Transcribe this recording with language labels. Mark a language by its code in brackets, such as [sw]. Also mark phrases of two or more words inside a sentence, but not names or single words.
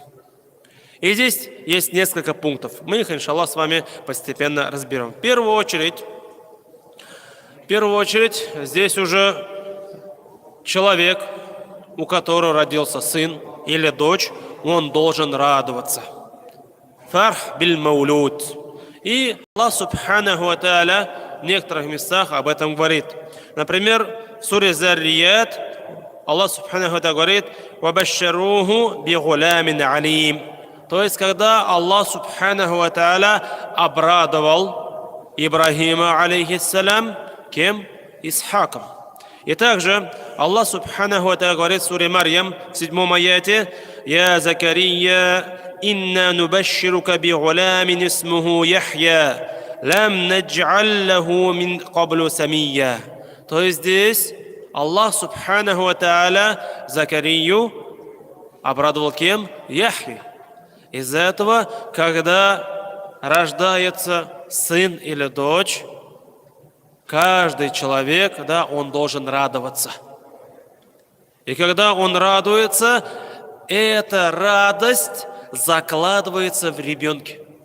[ru] И здесь есть несколько пунктов. Мы их, иншаллах, с вами постепенно разберем. В первую очередь, здесь уже человек, у которого родился сын или дочь, он должен радоваться. [ar] فرح بالمولود. [ru] И Аллах [ar] سبحانه وتعالى [ru] в некоторых местах об этом говорит. Например, в суре Заррият Аллах [ar] سبحانه وتعالى [ru] говорит: [ar] «وبشروه بغلام عليم». [ru] То есть, когда Аллах [ar] سبحانه وتعالى [ru] обрадовал Ибрахима алейхиссалям, кем? Исхаком. И также Аллах [ar] سبحانه وتعالى [ru] говорит в суре Марьям в 7 аяте: [ar] «يا زكريا إنا نبشرك بغلام اسمه يحيى لم نجعل له من قبل سميا». [ru] То есть здесь Аллах [ar] سبحانه وتعالى [ru] Закарию обрадовал кем? Яхья. Из-за этого, когда рождается сын или дочь, каждый человек, да, он должен радоваться. И когда он радуется, эта радость закладывается в ребенке.